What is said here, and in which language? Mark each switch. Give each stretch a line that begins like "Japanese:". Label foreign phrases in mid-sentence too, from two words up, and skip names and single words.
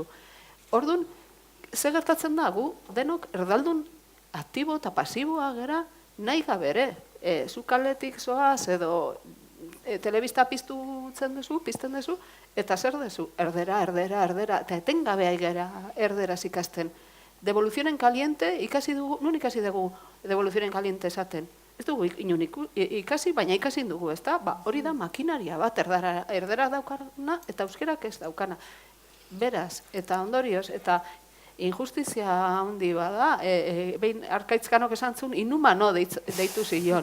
Basque: Orduan, ze gertatzen da gu, denok erdaldun aktibo eta pasiboa gara nahi gabere. Zu kaletik zoaz edo telebista pizten duzu, eta zer duzu? Erdera, eta etengabea gara erderaz ikasten.
Spanish: Devolución en caliente,
Basque: nun ikasi dugu
Spanish: devolución en caliente
Basque: esaten. Ez dugu ikasi, baina ikasi dugu, ez da? Hori da makinaria bat, erdera daukana eta euskerak ez daukana. Beraz, eta ondorioz, eta injustizia handi bada, behin Arkaitzkanok esan zuen, inhumano deitu zion.